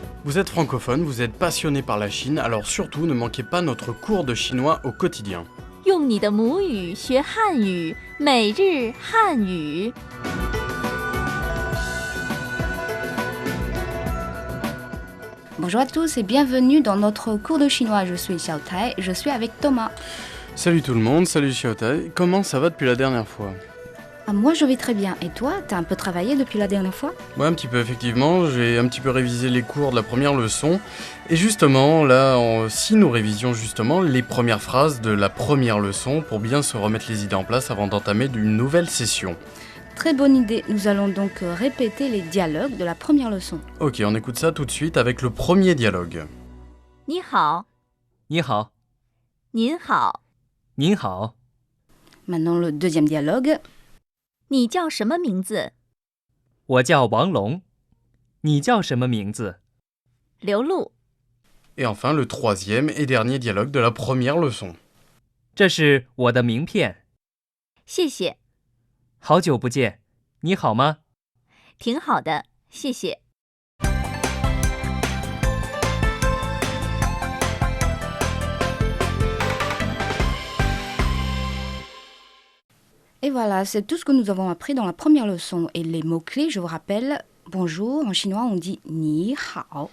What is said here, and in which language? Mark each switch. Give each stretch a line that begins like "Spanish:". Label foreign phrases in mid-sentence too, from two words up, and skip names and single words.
French: Vous êtes francophone, vous êtes passionné par la Chine, alors surtout ne manquez pas notre cours de chinois au quotidien.
Chinese: 用你的母语学汉语，每日汉语。
French: Bonjour à tous et bienvenue dans notre cours de chinois. Je suis Xiao Tai, je suis avec Thomas. Salut tout le monde, salut Xiaotai, comment ça va depuis la dernière fois? Moi je vais très bien. Et toi, t'as un peu travaillé depuis la dernière fois? Ouais, un petit peu effectivement, j'ai un petit peu révisé les cours de la première leçon. Et justement, là, si nous révisions justement les premières phrases de la première leçon pour bien se remettre les idées en place avant d'entamer une nouvelle session. Très bonne idée. Nous allons donc répéter les dialogues de la première leçon. Ok, on écoute ça tout de suite avec le premier dialogue.
Chinese: 你好，你好，您好，您好，
French: Maintenant le deuxième dialogue.
Chinese: 你叫什么名字？我叫王龙，你叫什么名字？刘露。
French: Et enfin le troisième et dernier dialogue de la première leçon.
Chinese: 这是我的名片。谢谢，好久不见，你好吗？挺好的，谢谢。
French: Et voilà, c'est tout ce que nous avons appris dans la première leçon. Et les mots-clés, je vous rappelle, bonjour, en chinois on dit
Chinese: 你好.